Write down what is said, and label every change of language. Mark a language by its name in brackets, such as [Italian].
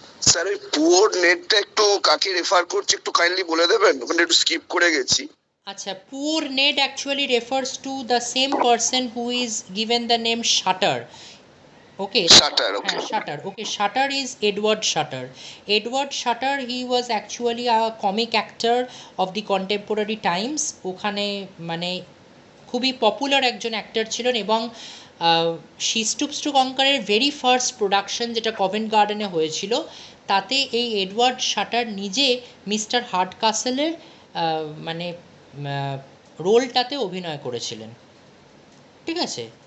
[Bangla] Sir ওই poor নেটটা একটু কাকে রেফার করছে একটু কাইন্ডলি বলে দেবেন, ওখানে একটু স্কিপ করে গেছি। [English] আচ্ছা, poor Ned actually refers to the same person who is given the name Shutter. Okay. Shutter, okay. Shutter. Okay, Shutter is Edward Shutter. Edward Shutter, he was actually a comic actor of the contemporary times. [Bangla] ওখানে মানে খুবই popular একজন actor ছিলেন, এবং she stoops two কঙ্কারের very first production যেটা Covent গার্ডেনে হয়েছিল, তাতে এই এডওয়ার্ড শাটার নিজে মিস্টার হার্ডকাসেলের মানে রোলটাতে অভিনয় করেছিলেন, ঠিক আছে?